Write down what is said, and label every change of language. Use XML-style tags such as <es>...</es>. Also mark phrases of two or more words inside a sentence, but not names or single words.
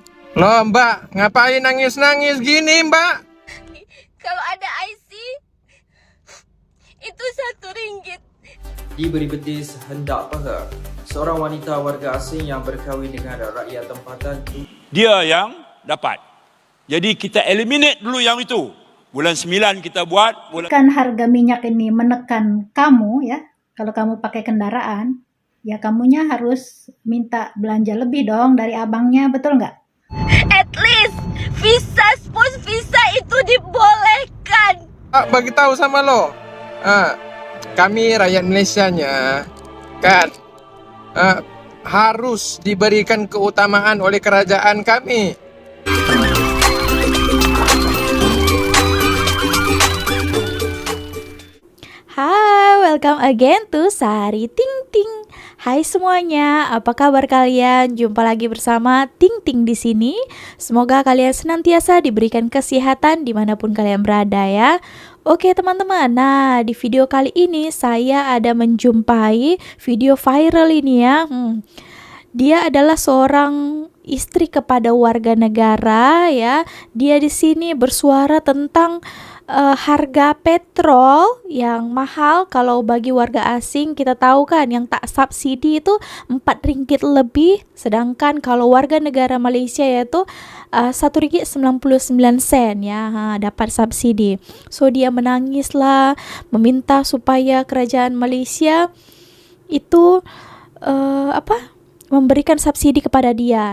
<id>Loh Mbak, ngapain nangis-nangis gini Mbak?</id> <ms>Kalau ada IC, itu RM1. Diberi betis hendak peha. Seorang wanita warga asing yang berkahwin dengan rakyat tempatan dia yang dapat. Jadi kita eliminate dulu yang itu. Bulan 9 kita buat.</ms> <id>Kan harga minyak ini menekan kamu ya. Kalau kamu pakai kendaraan, ya kamunya harus minta belanja lebih dong dari abangnya, betul nggak?</id> <en>At least spouse visa</en> <id>itu dibolehkan. Bagi tahu sama lo, kami rakyat Malaysianya kan harus diberikan keutamaan oleh kerajaan kami.</id> <ms>Hai,</ms> <en>welcome again to Sari Ting Ting.</en> <ms>Hai semuanya, apa kabar kalian? Jumpa lagi bersama Ting Ting di sini. Semoga kalian senantiasa diberikan kesehatan dimanapun kalian berada ya. Oke teman-teman, nah di video kali ini saya ada menjumpai video viral ini ya. Dia adalah seorang istri kepada warga negara ya. Dia di sini bersuara tentang harga petrol yang mahal. Kalau bagi warga asing kita tahu kan yang tak subsidi itu RM4 lebih, sedangkan kalau warga negara Malaysia yaitu RM1.99 ya, dapat subsidi. So dia menangislah, meminta supaya kerajaan Malaysia itu memberikan subsidi kepada dia.</ms>